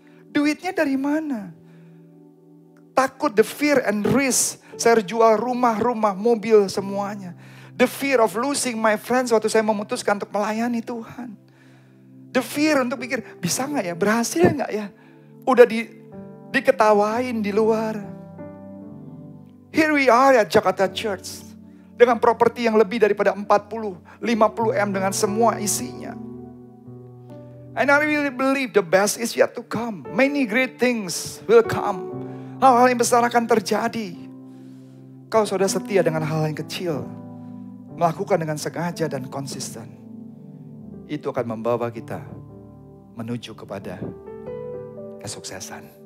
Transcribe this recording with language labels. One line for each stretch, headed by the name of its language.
Indonesian: Duitnya dari mana? Takut,
English: the fear and risk.
Indonesian: Saya harus jual rumah, mobil semuanya.
English: The fear of losing my friends
Indonesian: waktu saya memutuskan untuk melayani Tuhan.
English: The fear
Indonesian: untuk pikir, bisa gak ya, berhasil gak ya? Udah diketawain di luar.
English: Here we are at Jakarta Church.
Indonesian: Dengan properti yang lebih daripada 40-50 M dengan semua isinya.
English: And I really believe the best is yet to come. Many great things will come.
Indonesian: Hal-hal yang besar akan terjadi. Kalau saudara setia dengan hal yang kecil, melakukan dengan sengaja dan konsisten, itu akan membawa kita menuju kepada kesuksesan.